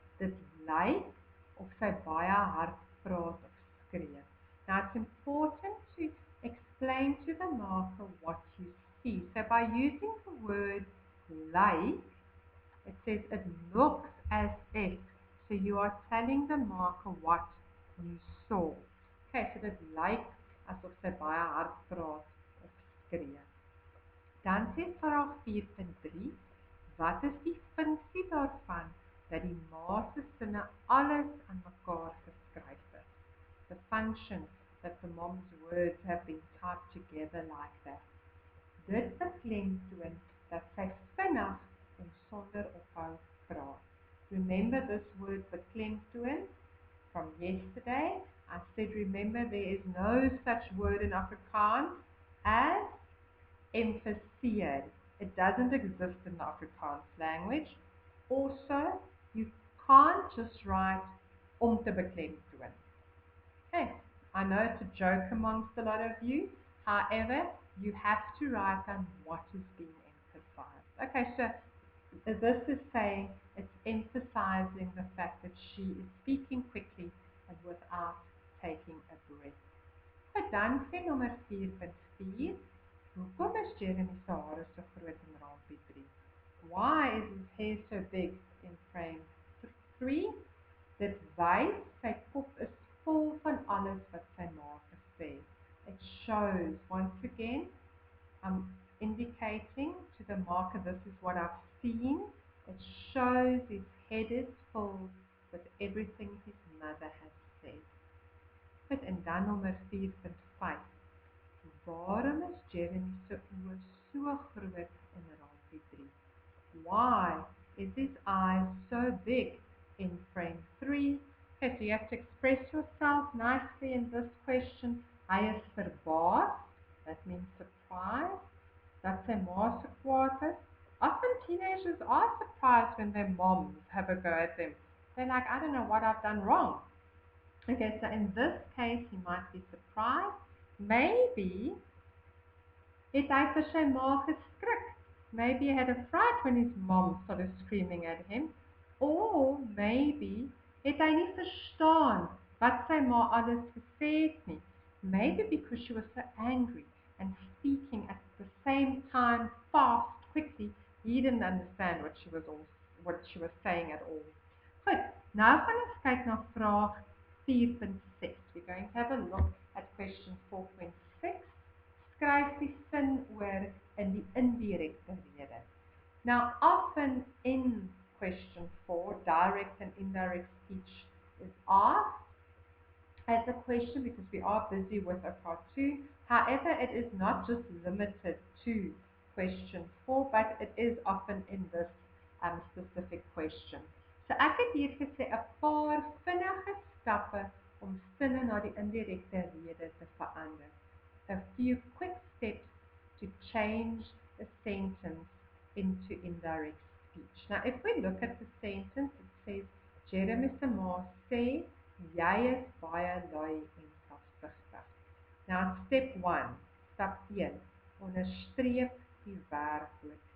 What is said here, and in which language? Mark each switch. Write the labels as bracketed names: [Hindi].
[Afrikaans] Dit lyk of sy baie hard praat of skree. [English] Now it's important to explain to the marker what you see. So by using the word like, it says it looks as if. So you are telling the marker what you saw. [Afrikaans] Okay, so dit lyk asof sy baie hard praat of skree. Dan sê vraag 4.3, wat is die funksie daarvan dat die ma se sinne alles aan mekaar geskryf is? [English] The function that the mom's words have been typed together like that. [Afrikaans] Dit beklemtoon dat sy vinnig en sonder ophou praat. [English] Remember this word beklemtoon from yesterday? I said remember there is no such word in Afrikaans as emphasize. It doesn't exist in the Afrikaans language. Also, you can't just write [Afrikaans] om te beklemtoon. [English] Okay, I know it's a joke amongst a lot of you. However, you have to write down what is being emphasized. Okay, so this is saying it's emphasizing the fact that she is speaking quickly and without taking a breath. [Afrikaans] Maar dan sê nommer 4.4, hoekom is Jeremy se hare so groot in raampie 3? [English] Why is his hair so big in frame 3? [Afrikaans] Dit wys sy kop is vol van alles wat sy ma gesê. [English] It shows, once again, I'm indicating to the marker, this is what I've seen. It shows his head is full with everything his mother has said. [Afrikaans] En dan nommer 4.5. Waarom is Jeremy se oë so groot in raampie 3? [English] Why is his eyes so big in frame 3? Okay, so you have to express yourself nicely in this question. [Afrikaans] Hy is verbaasd, [English] that means surprised, [Afrikaans] dat sy ma so kwaad is. [English] Often teenagers are surprised when their moms have a go at them. They're like, I don't know what I've done wrong. Okay, so in this case, he might be surprised. [Afrikaans] Maybe het hy vir sy ma geskrik. [English] Maybe he had a fright when his mom started screaming at him. Or maybe [Afrikaans] het hy nie verstaan wat sy ma alles gesê het nie. [English] Maybe because she was so angry and speaking at the same time, fast, quickly, he didn't understand what she was saying at all. [Afrikaans] Goed, nou gaan ons kyk na vraag 4.6. [English] We're going to have a look at question 4.6. [Afrikaans] Skryf die sin oor in die indirekte rede. [English] Now, often in question 4, direct and indirect speech is asked as a question because we are busy with a part 2. However, it is not just limited to question 4, but it is often in this specific question. [Afrikaans] So ek het hier gesê 'n paar vinnige stappe om sinne na die indirekte rede te verander. [English] A few quick steps to change a sentence into indirect speech. Now, if we look at the sentence, it says, [Afrikaans] Jeremy se ma sê, jy is baie lui en selfsugtig. [English] Now, step 1, [Afrikaans] stap 1, onderstreep die werkwoord.